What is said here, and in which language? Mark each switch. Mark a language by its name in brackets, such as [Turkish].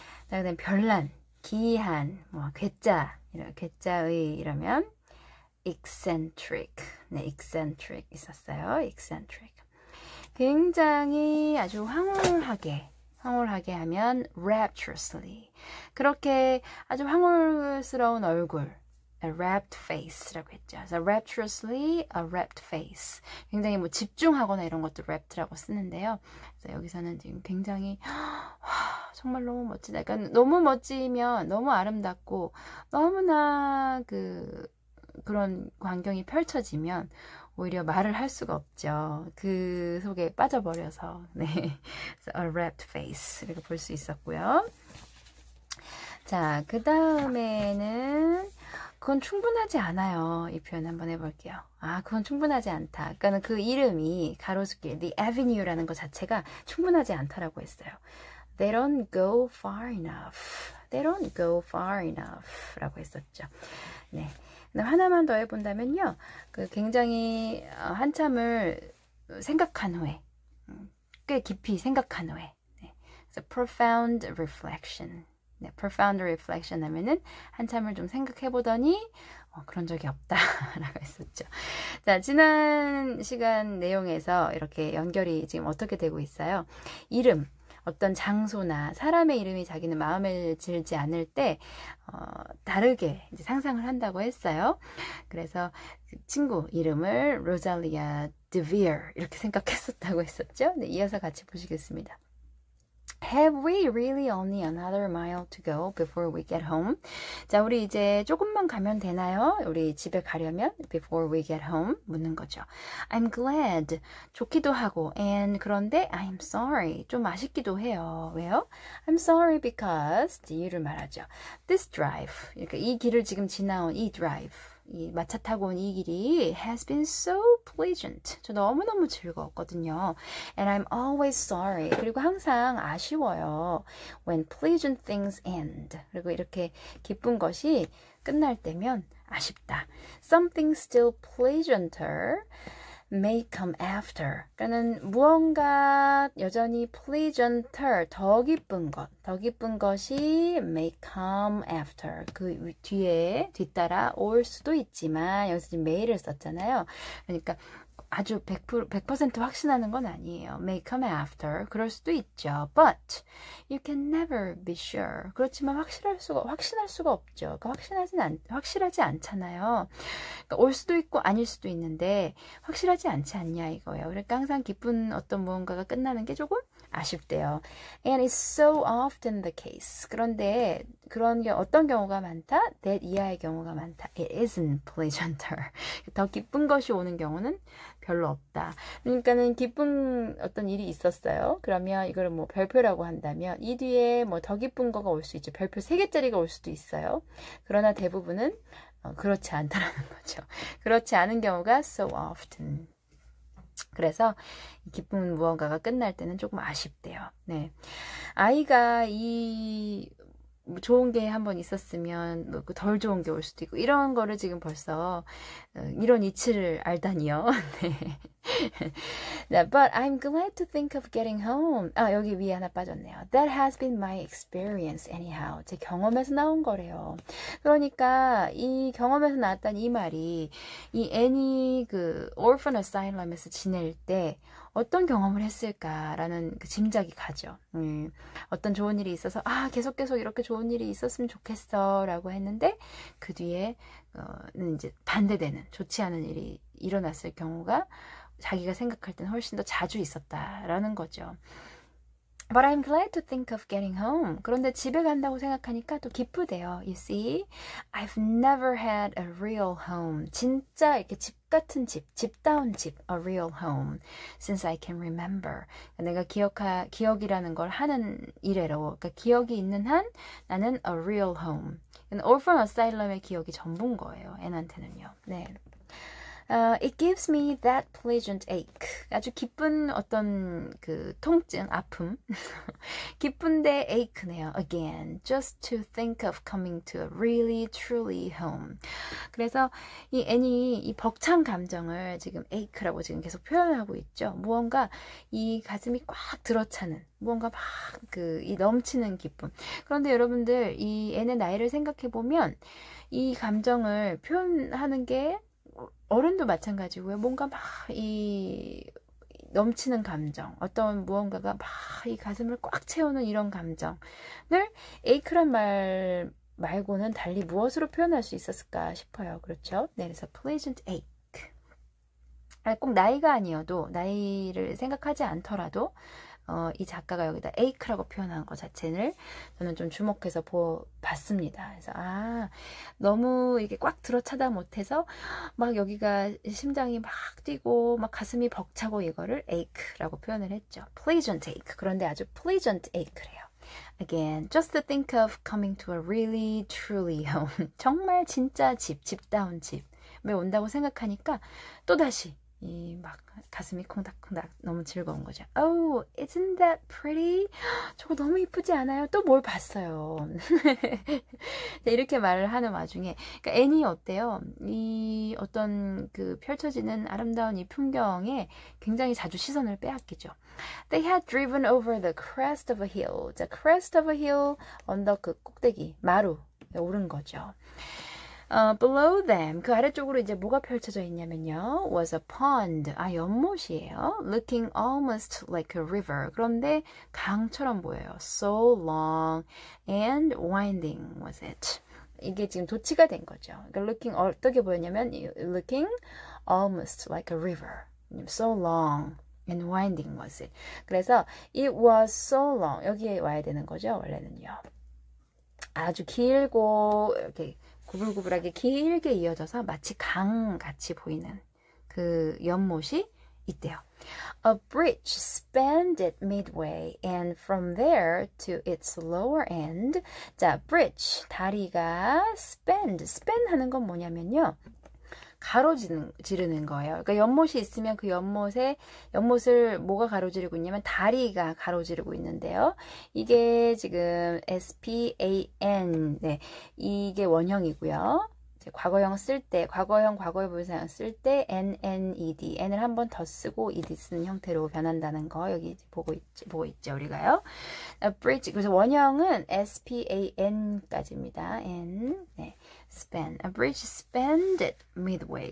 [Korean] 자, 그다음 별난, 기이한, 뭐 괴짜의 이러면 eccentric. 네, eccentric 있었어요. eccentric. 굉장히 아주 황홀하게 하면 rapturously. 그렇게 아주 황홀스러운 얼굴, [English] a rapt face [Korean] 라고 했죠. 그래서 [English] rapturously a rapt face. [Korean] 굉장히 뭐 집중하거나 이런 것도 rapt라고 쓰는데요. 그래서 여기서는 지금 굉장히 정말 너무 멋지다. 그러니까 너무 멋지면 너무 아름답고 너무나 그런 광경이 펼쳐지면 오히려 말을 할 수가 없죠. 그 속에 빠져버려서. 네. [English] a rapt face [Korean] 이렇게 볼 수 있었고요. 자, 그 다음에는 그건 충분하지 않아요. 이 표현 한번 해볼게요. 그건 충분하지 않다. 그러니까 그 이름이 가로수길, the avenue라는 것 자체가 충분하지 않다라고 했어요. [English] They don't go far enough. They don't go far enough [Korean] 라고 했었죠. 네. 하나만 더 해본다면요. 굉장히 한참을 생각한 후에, 꽤 깊이 생각한 후에, 네. 그래서 [English] profound reflection. [Korean] 네, profound reflection 하면은 한참을 좀 생각해보더니 그런 적이 없다 라고 했었죠. 자, 지난 시간 내용에서 이렇게 연결이 지금 어떻게 되고 있어요? 이름, 어떤 장소나 사람의 이름이 자기는 마음에 들지 않을 때 다르게 이제 상상을 한다고 했어요. 그래서 그 친구 이름을 로잘리아 드비어 이렇게 생각했었다고 했었죠. 네, 이어서 같이 보시겠습니다. [English] Have we really only another mile to go before we get home? [Korean] 자, 우리 이제 조금만 가면 되나요? 우리 집에 가려면 [English] before we get home [Korean] 묻는 거죠. [English] I'm glad. [Korean] 좋기도 하고 and 그런데 [English] I'm sorry. [Korean] 좀 아쉽기도 해요. 왜요? [English] I'm sorry because [Korean] 이유를 말하죠. [English] This drive. [Korean] 그러니까 이 길을 지금 지나온 이 drive. 이 마차 타고 온 이 길이 [English] has been so pleasant. [Korean] 저 너무너무 즐거웠거든요. [English] And I'm always sorry. [Korean] 그리고 항상 아쉬워요. [English] When pleasant things end. [Korean] 그리고 이렇게 기쁜 것이 끝날 때면 아쉽다. [English] Something still pleasanter may come after. [Korean] 그러니까는 무언가 여전히 pleasanter, 더 기쁜 것이 [English] may come after. [Korean] 그 뒤에 뒤따라 올 수도 있지만 여기서 지금 may를 썼잖아요. 그러니까 아주 100% 확신하는 건 아니에요. [English] May come after. [Korean] 그럴 수도 있죠. [English] But you can never be sure. [Korean] 그렇지만 확신할 수가 없죠. 그러니까 확실하지 않잖아요. 그러니까 올 수도 있고 아닐 수도 있는데 확실하지 않지 않냐 이거예요. 그러니까 항상 기쁜 어떤 무언가가 끝나는 게 조금 아쉽대요. [English] And it's so often the case. [Korean] 그런데 어떤 경우가 많다? that 이하의 경우가 많다. [English] It isn't pleasanter. [Korean] 더 기쁜 것이 오는 경우는 별로 없다. 그러니까는 기쁜 어떤 일이 있었어요. 그러면 이걸 뭐 별표라고 한다면 이 뒤에 뭐 더 기쁜 거가 올 수 있죠. 별표 3개짜리가 올 수도 있어요. 그러나 대부분은 그렇지 않다라는 거죠. 그렇지 않은 경우가 [English] so often. [Korean] 그래서 기쁜 무언가가 끝날 때는 조금 아쉽대요. 네. 아이가 이 좋은 게 한번 있었으면 덜 좋은 게 올 수도 있고 이런 거를 지금 벌써 이런 이치를 알다니요. 네. [English] But I'm glad to think of getting home. [Korean] 여기 위에 하나 빠졌네요. [English] That has been my experience anyhow. [Korean] 제 경험에서 나온 거래요. 그러니까 이 경험에서 나왔다는 이 말이 이 애니 그 orphan asylum에서 지낼 때 어떤 경험을 했을까라는 그 짐작이 가죠. 어떤 좋은 일이 있어서 계속 이렇게 좋은 일이 있었으면 좋겠어 라고 했는데 그 뒤에는 이제 반대되는 좋지 않은 일이 일어났을 경우가 자기가 생각할 땐 훨씬 더 자주 있었다라는 거죠. But I'm glad to think of getting home. 그런데 집에 간다고 생각하니까 또 기쁘대요. [English] You see, I've never had a real home. [Korean] 진짜 이렇게 집 같은 집, 집다운 집, [English] a real home, since I can remember. [Korean] 내가 기억이라는 걸 하는 이래로, 그러니까 기억이 있는 한 나는 a real home. orphan asylum의 기억이 전부인 거예요. 애한테는요. 네. [English] It gives me that pleasant ache. [Korean] 아주 기쁜 어떤 그 통증, 아픔. 기쁜데 ache네요. [English] Again, just to think of coming to a really, truly home. [Korean] 그래서 이 애니 이 벅찬 감정을 지금 ache라고 지금 계속 표현하고 있죠. 무언가 이 가슴이 꽉 들어차는, 무언가 막 이 넘치는 기쁨. 그런데 여러분들 이 애의 나이를 생각해 보면 이 감정을 표현하는 게 어른도 마찬가지고요. 뭔가 막 이 넘치는 감정, 어떤 무언가가 막 이 가슴을 꽉 채우는 이런 감정을 ache란 말 말고는 달리 무엇으로 표현할 수 있었을까 싶어요. 그렇죠? 네, 그래서 [English] pleasant ache. [Korean] 꼭 나이가 아니어도 나이를 생각하지 않더라도 이 작가가 여기다 ache라고 표현한 것 자체를 저는 좀 주목해서 봤습니다. 그래서 너무 이게 꽉 들어차다 못해서 막 여기가 심장이 막 뛰고 막 가슴이 벅차고 이거를 ache라고 표현을 했죠. [English] pleasant ache. [Korean] 그런데 아주 [English] pleasant ache [Korean] 래요. [English] Again, just to think of coming to a really, truly home. [Korean] 정말 진짜 집다운 집에 온다고 생각하니까 또다시 이 막 가슴이 콩닥콩닥 너무 즐거운 거죠. [English] Oh, isn't that pretty? [Korean] 저거 너무 이쁘지 않아요? 또 뭘 봤어요. 이렇게 말을 하는 와중에 그러니까 애니 어때요? 이 어떤 그 펼쳐지는 아름다운 이 풍경에 굉장히 자주 시선을 빼앗기죠. [English] They had driven over the crest of a hill. [Korean] 자, crest of a hill, 언덕 그 꼭대기, 마루에 오른 거죠. [English] Below them, [Korean] 그 아래쪽으로 이제 뭐가 펼쳐져 있냐면요. [English] Was a pond. [Korean] 연못이에요. [English] Looking almost like a river. [Korean] 그런데 강처럼 보여요. [English] So long and winding was it. [Korean] 이게 지금 도치가 된 거죠. 그러니까 [English] looking [Korean] 어떻게 보였냐면 [English] looking almost like a river. So long and winding was it. [Korean] 그래서 [English] it was so long. [Korean] 여기에 와야 되는 거죠. 원래는요. 아주 길고 이렇게 구불구불하게 길게 이어져서 마치 강같이 보이는 그 연못이 있대요. [English] A bridge spanned it midway and from there to its lower end. [Korean] 자, bridge, 다리가 span 하는 건 뭐냐면요. 가로지르는 거예요. 그러니까 연못이 있으면 그 연못을 뭐가 가로지르고 있냐면 다리가 가로지르고 있는데요. 이게 지금 SPAN, 네, 이게 원형이고요. 과거형 쓸 때, 과거형 과거의 부사형 쓸 때 NNED, N을 한 번 더 쓰고 ED 쓰는 형태로 변한다는 거 여기 보고 있죠, 우리가요. A bridge, 그래서 원형은 SPAN까지입니다. N, 네. span. [English] A bridge spanned it midway.